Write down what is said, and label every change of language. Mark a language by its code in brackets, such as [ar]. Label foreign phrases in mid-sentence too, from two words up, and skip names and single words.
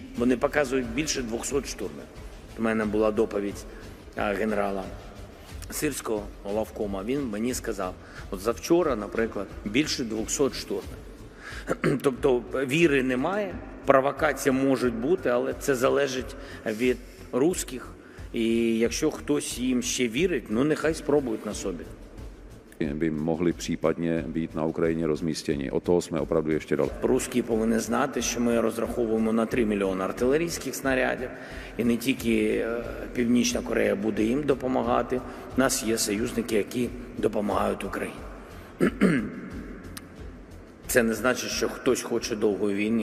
[uk] Вони показують більше 200 штурмів. У мене була доповідь генерала Сирського, главкома. Він мені сказав, от завчора, наприклад, більше 200 штурмів. Тобто віри немає, провокація може бути, але це залежить від русських. І якщо хтось їм ще вірить, ну нехай спробують на собі. [cs] By mohli případně být na Ukrajině rozmístěni. Od toho jsme opravdu ještě dali. [uk] Русські повинні знати, що ми розраховуємо на 3 мільйони артилерійських снарядів. І не тільки Північна Корея буде їм допомагати. У нас є союзники, які допомагають Україні. Це не значить, що хтось хоче довгої війни.